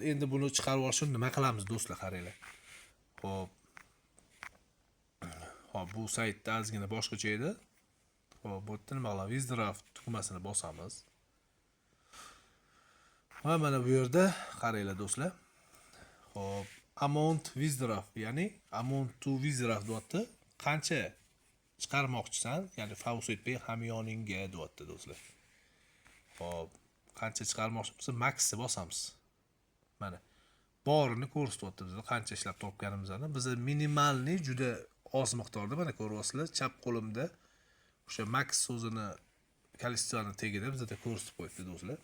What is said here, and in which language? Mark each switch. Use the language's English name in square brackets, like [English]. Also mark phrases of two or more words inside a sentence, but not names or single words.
[Uzbek] Endi buni chiqarib olish uchun nima qilamiz do'stlar, qaranglar. Xo'p. Hop, bu saytda ozgina boshqacha edi. Xo'p, bu yerda nima qilamiz? Withdraw tugmasini bosamiz. Va mana bu yerda qaranglar do'stlar. Xo'p, [English] amount withdraw, ya'ni amount to withdraw deyapti. [Uzbek] Qancha chiqarmoqchisan, ya'ni FaucetPay hamyoningga deyapti do'stlar. Xo'p, qancha chiqarmoqchimiz? Maxni bosamiz. Mana borini ko'rsatyapti bizga qancha ishlab topganimizni. Biz minimalni juda oz miqdorda mana ko'ryapsizlar, chap qo'limda o'sha max so'zini kalistiyani tagida bizda ko'rsatib qo'yibdi do'stlar.